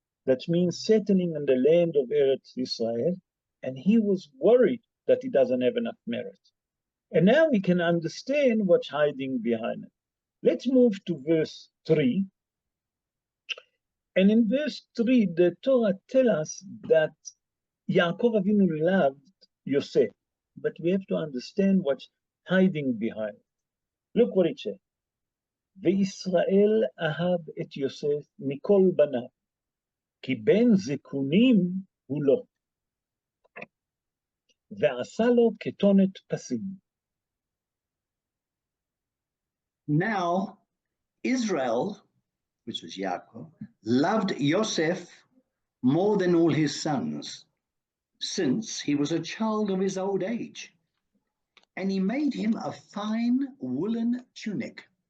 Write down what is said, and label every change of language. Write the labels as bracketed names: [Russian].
[English] That means settling in the land of Eretz Israel, and he was worried that he doesn't have enough merit. And now we can understand what's hiding behind it. Let's move to verse 3. And in verse 3, the Torah tells us that Yaakov Avinu loved Yosef, but we have to understand what's hiding behind. Look what it says. [Hebrew] וישראל אהב את יוסף מכל בניו, כי בן זקונים הוא לא, ועשה לו כתונת פסים. [English] Now, Israel, which was Yaakov, loved Yosef more than all his sons, since he was a child of his old age. And he made him a fine woolen tunic.